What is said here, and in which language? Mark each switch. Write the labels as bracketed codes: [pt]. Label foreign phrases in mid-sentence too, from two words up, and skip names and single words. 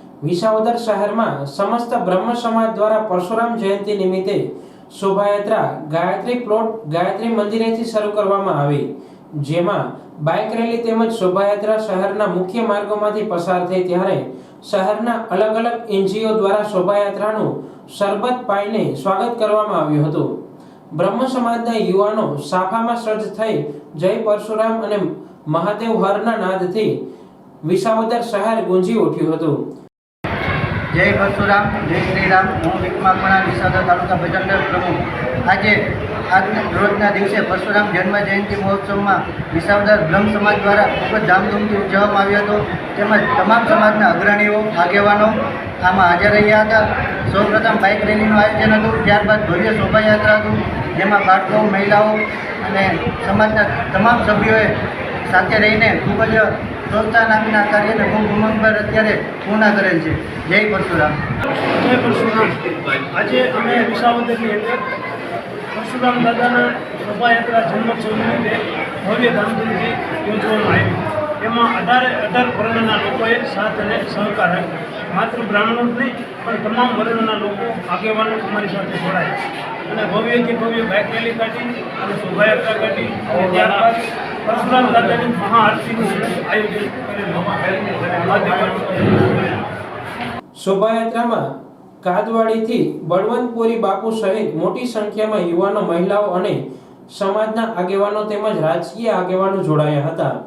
[gu] વિસાવદર શહેરમાં સમસ્ત બ્રહ્મ સમાજ દ્વારા પરશુરામ જયંતિ નિમિત્તે શોભાયાત્રા ગાયત્રી પ્લોટ ગાયત્રી મંદિરેથી શરૂ કરવામાં આવી, જેમાં બાઇક રેલી તેમજ શોભાયાત્રા શહેરના મુખ્ય માર્ગોમાંથી પસાર થઈ ત્યારે શહેરના અલગ અલગ એનજીઓ દ્વારા શોભાયાત્રાનું શરબત પાઈને સ્વાગત કરવામાં આવ્યું હતું। બ્રહ્મ સમાજના યુવાનો સાફામાં સજ્જ થઈ જય પરશુરામ અને મહાદેવ હરના નાદથી વિસાવદર શહેર ગુંજી ઉઠ્યું હતું। જય પરશુરામ, જય શ્રી રામ। હું વિકમાકણા વિસાવદર તાલુકા ભજન દળ પ્રમુખ। આજ રોજના દિવસે પરશુરામ જન્મ જયંતી મહોત્સવ મેં વિસાવદર બ્રહ્મ સમાજ દ્વારા ખૂબ ધામધૂમ થી ઉજવવામાં આવ્યો હતો। તેમજ તમામ સમાજના અગ્રણીઓ આગેવાનો આમાં હાજર રહ્યા હતા। સૌ પ્રથમ બાઇક રેલીનું આયોજન હતું, ત્યારબાદ ભવ્ય શોભાયાત્રા હતું, જેમાં બાળકો, મહિલાઓ અને સમાજના તમામ સભ્યોએ સાથે રહીને ખૂબ જ પ્રોત્સાહન આપીને આ કાર્યને ખૂબ ઉમંગભર અત્યારે પૂર્ણ કરેલ છે। જય પરશુરામ। જય પરશુરામ। આજ અમે વિસાવદરની અંદર પરશુરામ દાદાના શોભાયાત્રા જન્મોત્સવ નિમિત્તે ભવ્ય ધામધૂમથી યોજવામાં આવી। એમાં 18 વર્ણના લોકોએ સાથ અને સહકાર આપ્યો। માત્ર બ્રાહ્મણો જ નહીં પણ તમામ વર્ણના લોકો આગેવાનો અમારી સાથે જોડાયા અને ભવ્યથી ભવ્ય બાઇક રેલી કાઢી અને શોભાયાત્રા કાઢી અને ત્યારબાદ પરશુરામ દાદાની મહાઆરતીનું આયોજન કરેલું। શોભાયાત્રામાં કાદવાડીથી બળવંતપુરી બાપુ સહિત મોટી સંખ્યામાં યુવાનો, મહિલાઓ અને સમાજના આગેવાનો તેમજ રાજકીય આગેવાનો જોડાયા હતા।